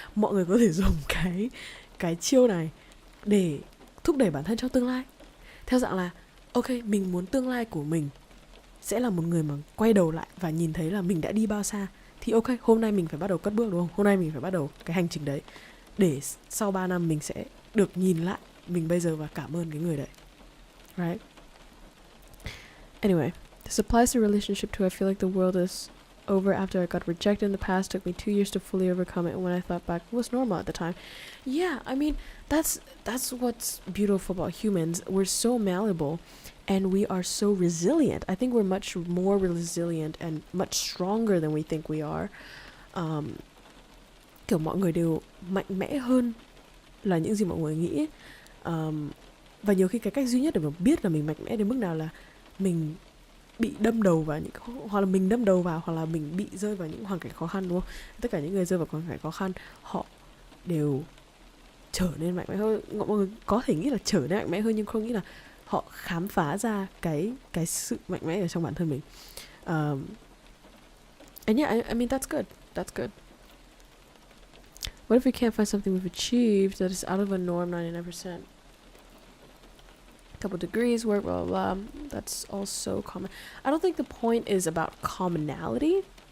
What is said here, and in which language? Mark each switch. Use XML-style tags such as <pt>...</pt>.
<vi>Mọi người có thể dùng cái chiêu này để thúc đẩy bản thân trong tương lai, theo dạng là ok, mình muốn tương lai của mình sẽ là một người mà quay đầu lại và nhìn thấy là mình đã đi bao xa. Thì ok, hôm nay mình phải bắt đầu cất bước, đúng không? Hôm nay mình phải bắt đầu cái hành trình đấy, để sau 3 năm mình sẽ được nhìn lại mình bây giờ và cảm ơn cái người đấy, right?</vi> <en>Anyway, this applies to relationship too. I feel like the world is over after I got rejected in the past. Took me 2 years to fully overcome it. When I thought back, it was normal at the time. Yeah, I mean, that's what's beautiful about humans. We're so malleable and we are so resilient. I think we're much more resilient and much stronger than we think we are.</en> <vi>Kiểu mọi người đều mạnh mẽ hơn là những gì mọi người nghĩ. Và nhiều khi cái cách duy nhất để mà biết là mình mạnh mẽ đến mức nào là mình bị đâm đầu vào hoặc là mình đâm đầu vào, hoặc là mình bị rơi vào những hoàn cảnh khó khăn, đúng không? Tất cả những người rơi vào hoàn cảnh khó khăn, họ đều trở nên mạnh mẽ hơn. Mọi người có thể nghĩ là trở nên mạnh mẽ hơn, nhưng không nghĩ là họ khám phá ra cái sự mạnh mẽ ở trong bản thân mình.</vi> <en>And yeah, I mean that's good. That's good. What if we can't find something we've achieved that is out of a norm 99%? Couple degrees, work, blah, blah, blah. That's also common. I don't think the point is about commonality.</en>